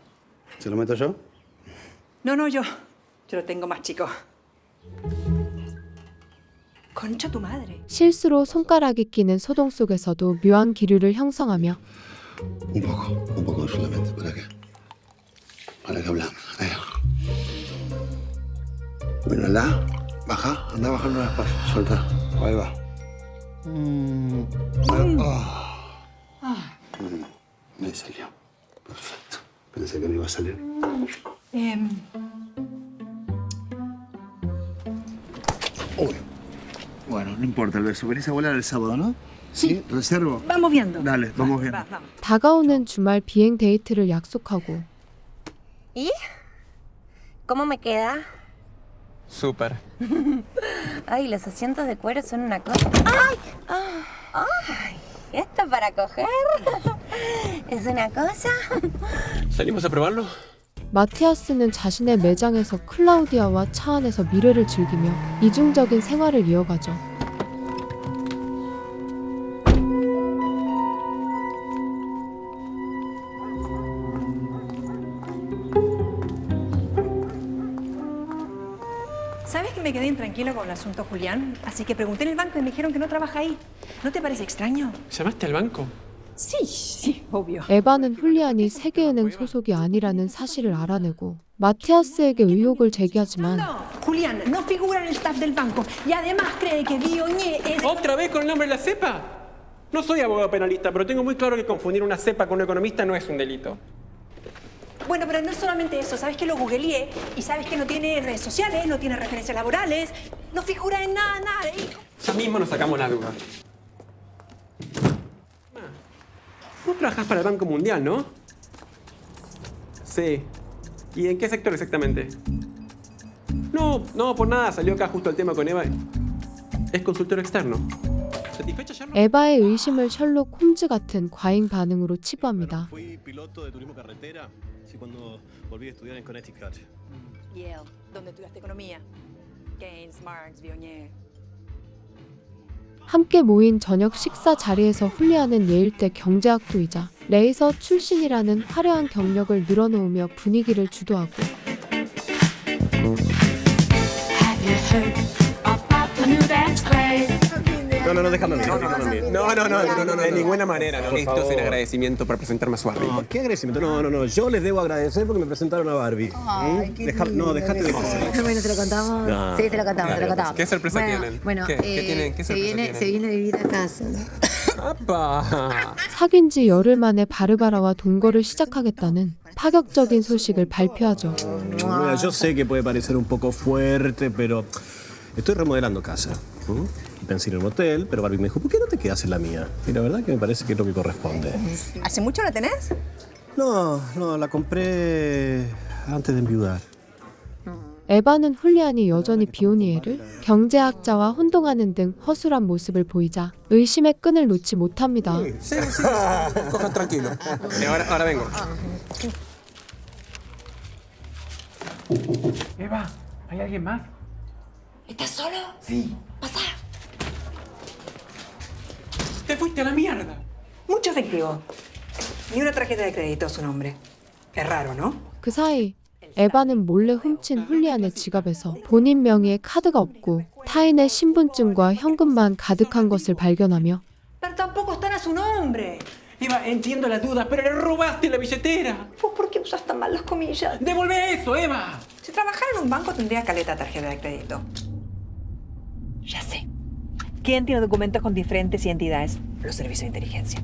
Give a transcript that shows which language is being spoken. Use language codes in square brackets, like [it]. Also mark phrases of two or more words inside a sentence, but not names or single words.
[es] ¿Se lo meto yo? No, yo lo tengo más chico. Concha tu madre. [ko] 실수로 손가락이 끼는 소동 속에서도 묘한 기류를 형성하며 [es] Un poco solamente. Para que hablamos. Ahí. Mírala. Baja, anda bajando despacio. Suelta. Ahí va. Me salió. Perfecto. Pensé que no iba a salir. Uy. Bueno, no importa el beso. Venís a volar el sábado, ¿no? Sí. ¿Reservo? Vamos viendo. Dale, vamos bien. Vamos. [ko] 다가오는 주말 비행 데이트를 약속하고 [es] ¿Y? ¿Cómo me queda? Súper. Ay, los asientos de cuero son una cosa. ¡Ay! ¡Ay! ¿Esto para coger? ¿Es una cosa? ¿Salimos a probarlo? [ko] 마티아스는 자신의 매장에서 클라우디아와 차 안에서 미래를 즐기며 이중적인 생활을 이어가죠. [es] ¿Sabes que me quedé intranquilo con el asunto Julián? Así que pregunté en el banco y me dijeron que no trabaja ahí. ¿No te parece extraño? ¿Llamaste al banco? Sí, obvio. [ko] 에바는 훌리안이 세계은행 소속이 아니라는 사실을 알아내고 마티아스에게 의혹을 제기하지만 [es] No, Julián no figura en el staff del banco y además cree que Bioñé es... ¿Otra vez con el nombre de la cepa? No soy abogado penalista, pero tengo muy claro que confundir una cepa con un economista no es un delito. Bueno, pero no solamente eso. ¿Sabes que lo googleé? Y sabes que no tiene redes sociales, no tiene referencias laborales, no figura en nada. Ya mismo nos sacamos la duda. Vos trabajás para el Banco Mundial, ¿no? Sí. ¿Y en qué sector exactamente? No, por nada. Salió acá justo el tema con Eva. Es consultor externo. ¿Satisfecha, Sherlock? [ko] 에바의 의심을 셜록 홈즈 같은 과잉 반응으로 치부합니다. [es] Fui piloto de turismo carretera, sí, cuando volví a estudiar en Connecticut. Yale, donde estudiaste economía. Keynes, Marx, Bioñé. [ko] 함께 모인 저녁 식사 자리에서 훌리안은 예일대 경제학도이자 레이서 출신이라는 화려한 경력을 늘어놓으며 분위기를 주도하고 [es] No, déjame a mí. No, de ninguna manera. No. Esto es en agradecimiento por presentarme a su Barbie. No, ¿qué agradecimiento? No. Yo les debo agradecer porque me presentaron a Barbie. Dejate de cosas. Bueno, ¿te lo contamos? No. Sí, te lo contamos. ¿Qué sorpresa tienen? Bueno, ¿Qué tienen? ¿Qué sorpresa tienen? se viene a vivir a casa. ¡Apa! [ko] 사귄 지 열흘 만에 바르바라와 동거를 시작하겠다는 파격적인 소식을 발표하죠. [es] Mira, yo sé que puede parecer un poco fuerte, pero estoy remodelando casa. Pensé ir a un hotel, pero Barbie me dijo, ¿por qué no te quedas en la mía? Y la verdad que me parece que es lo que corresponde. ¿Hace mucho la tenés? No, la compré antes de enviudar. [ko] 에바는 훌리안이 여전히 비오니에를 경제학자와 혼동하는 등 허술한 모습을 보이자 의심의 끈을 놓지 못합니다. [es] Sí. Cojan tranquilo. Ahora vengo. Eva, ¿hay alguien más? ¿Estás solo? Sí. Pasa. ¡Te fuiste a la mierda! Mucho efectivo. Ni una tarjeta de crédito a su nombre. Es raro, ¿no? [ko] 그 사이 에바는 몰래 훔친 훌리안의 지갑에서 본인 명의의 카드가 없고 타인의 신분증과 현금만 가득한 것을 발견하며 [es] Pero tampoco están a su nombre. Eva, entiendo la duda, pero le robaste la billetera. ¿Por qué usas tan mal las comillas? ¡Devuelve eso, Eva! Si trabajara en un banco tendría caleta tarjeta de crédito. Ya sé. ¿Quién tiene documentos con diferentes identidades? Los servicios de inteligencia.